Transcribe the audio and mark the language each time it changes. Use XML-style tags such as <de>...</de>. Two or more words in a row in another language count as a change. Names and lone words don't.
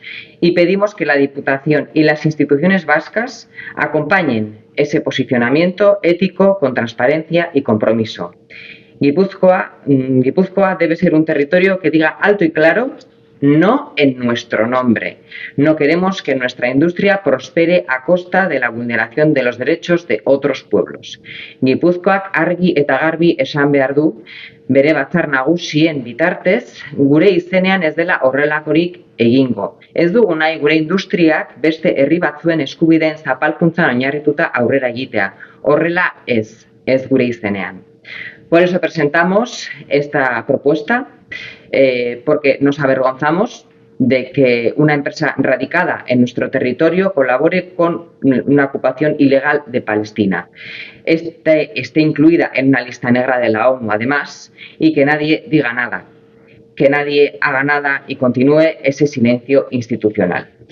<es>Y pedimos que la Diputación y las instituciones vascas acompañen ese posicionamiento ético con transparencia y compromiso. Guipúzcoa debe ser un territorio que diga alto y claro: no en nuestro nombre. No queremos que nuestra industria prospere a costa de la vulneración de los derechos de otros pueblos.</es> <eu>Gipuzkoak argi eta garbi esan behar du, bere batzar nagusien bitartez, gure izenean ez dela horrelakorik egingo. Ez dugu nahi gure industriak beste herri batzuen eskubideen zapalkuntzan oinarrituta aurrera egitea. Horrela ez gure izenean.</eu> <es>Por eso presentamos esta propuesta, porque nos avergonzamos de que una empresa radicada en nuestro territorio colabore con una ocupación ilegal de Palestina. Esté incluida en una lista negra de la ONU, además, y que nadie diga nada, que nadie haga nada y continúe ese silencio institucional.</es>